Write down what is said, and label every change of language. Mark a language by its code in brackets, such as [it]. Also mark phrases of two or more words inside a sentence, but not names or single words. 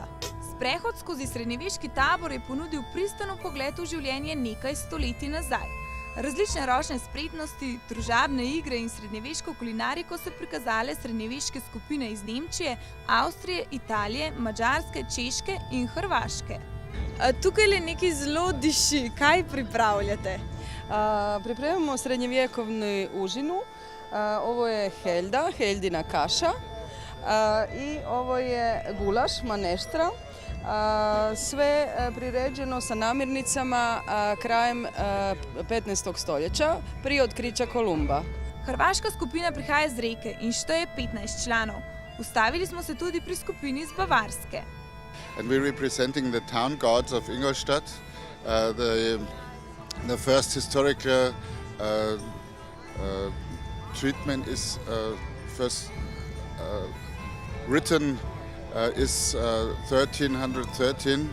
[sl] Sprehod skozi srednjeveški tabor je ponudil pristen pogled v življenje nekaj stoletij nazaj. Različne ročne spretnosti, družabne igre in srednjeveško kulinariko so prikazale srednjeveške skupine iz Nemčije, Avstrije, Italije, Madžarske, Češke in Hrvaške. Tukaj le nekaj zelo diši. Kaj pripravljate? [hr] Pripremamo srednjevjekovnu užinu. Ovo je helda, heldina kaša. I ovo je gulaš, maneštra. Sve priređeno sa namirnicama krajem 15. stoljeća, prije otkrića Kolumba. [sl] Hrvaška skupina prihaja iz Reke in šteje 15 članov. Ustavili smo se tudi pri skupini iz Bavarske. [en] and we're representing the town gods of Ingolstadt. The first historical treatment is first written is 1313.